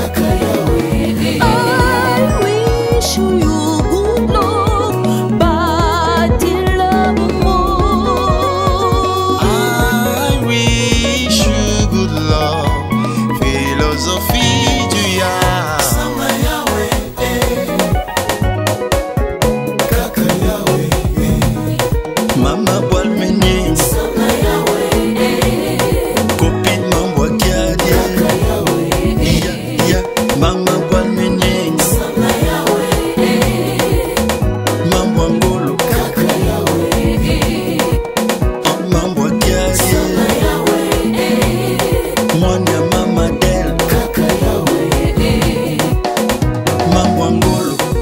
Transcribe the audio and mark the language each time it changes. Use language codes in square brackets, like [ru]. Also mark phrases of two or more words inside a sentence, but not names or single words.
[en] I wish you good luck, but in love more. I wish you good luck, [fr] philosophie du Yah. [ln] Mama Balmenye, copine Mambwa Kiadia, ya Mama Balmenye, Mambwangolo, Mambwa Kiadia, Mwana Mama Del, Mambwangolo.